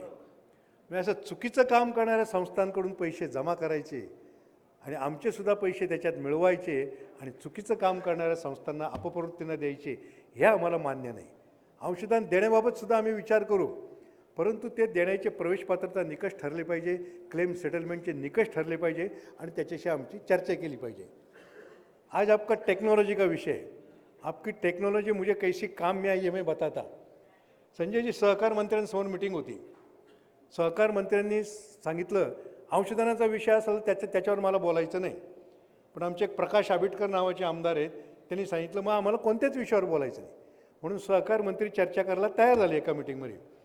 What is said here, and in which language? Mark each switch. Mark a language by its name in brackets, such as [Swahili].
[Marathi] म्हणजे असं चुकीचं काम करणाऱ्या संस्थांकडून पैसे जमा करायचे आणि आमचेसुद्धा पैसे त्याच्यात मिळवायचे आणि चुकीचं काम करणाऱ्या संस्थांना अपप्रवृत्तीनं द्यायचे, हे आम्हाला मान्य नाही। अंशदान देण्याबाबत सुद्धा आम्ही विचार करू, परंतु ते देण्याचे प्रवेश पात्रता निकष ठरले पाहिजे, क्लेम सेटलमेंटचे निकष ठरले पाहिजे आणि त्याच्याशी आमची चर्चा केली पाहिजे। [Hindi] आज आपका टेक्नोलॉजी का विषय है, आपकी टेक्नोलॉजी मुझे कैसी काम में आई है मैं बताता। [Marathi] संजय जी, सहकार मंत्र्यांसमोर मीटिंग होती, सहकार मंत्र्यांनी सांगितलं अंशदानाचा विषय असेल त्याच्यावर मला बोलायचं नाही, पण आमचे एक प्रकाश आंबेडकर नावाचे आमदार आहेत, त्यांनी सांगितलं मग आम्हाला कोणत्याच विषयावर बोलायचं नाही, म्हणून सहकार मंत्री चर्चा करायला तयार झाले एका मीटिंगमध्ये।